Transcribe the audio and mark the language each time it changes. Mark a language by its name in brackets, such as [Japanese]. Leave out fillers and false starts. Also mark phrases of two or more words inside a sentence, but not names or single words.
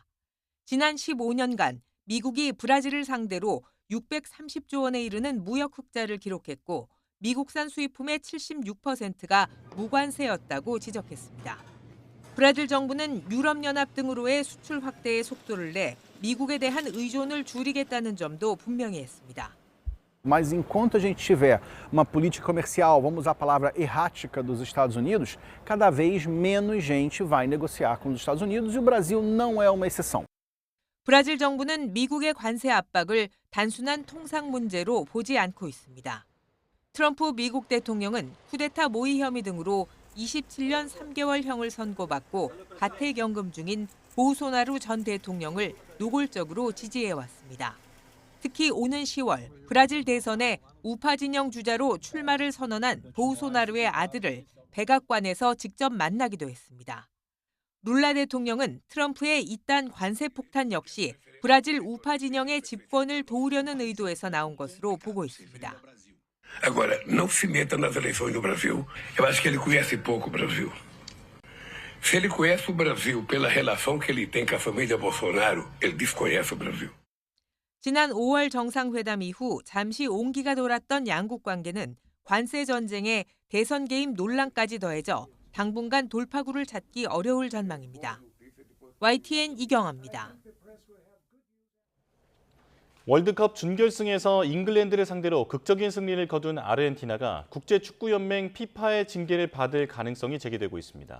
[Korean] 지난 15년간 미국이 브라질을 상대로 630조 원에 이르는 무역 흑자를 기록했고 미국산 수입품의 76%가 무관세였다고 지적했습니다. 브라질 정부는 유럽연합 등으로의 수출 확대의 속도를 내 미국에 대한 의존을 줄이겠다는 점도 분명히 했습니다. [Portuguese] Mas enquanto a gente tiver uma política comercial, vamos usar a palavra errática dos Estados Unidos, cada vez menos gente vai negociar com os Estados Unidos e o Brasil não é uma exceção. [Korean] 브라질 정부는 미국의 관세 압박을 단순한 통상 문제로 보지 않고 있습니다. 트럼프 미국 대통령은 쿠데타 모의 혐의 등으로 27년 3개월형을 선고받고 가택연금 중인 보우소나루 전 대통령을 노골적으로 지지해왔습니다. 특히 오는 10월 브라질 대선에 우파 진영 주자로 출마를 선언한 보우소나루의 아들을 백악관에서 직접 만나기도 했습니다. 룰라 대통령은 트럼프의 이딴 관세 폭탄 역시 브라질 우파 진영의 집권을 도우려는 의도에서 나온 것으로 보고 있습니다. [Portuguese] Agora, não se meta nas eleições do Brasil. Eu acho que ele conhece pouco o Brasil. Se ele conhece o Brasil pela relação que ele tem com a família Bolsonaro, ele desconhece o Brasil. [Korean] 지난 5월 정상회담 이후 잠시 온기가 돌았던 양국 관계는 관세 전쟁에 대선 개입 논란까지 더해져 당분간 돌파구를 찾기 어려울 전망입니다. YTN 이경아입니다. 월드컵 준결승에서 잉글랜드를 상대로 극적인 승리를 거둔 아르헨티나가 국제축구연맹 피파의 징계를 받을 가능성이 제기되고 있습니다.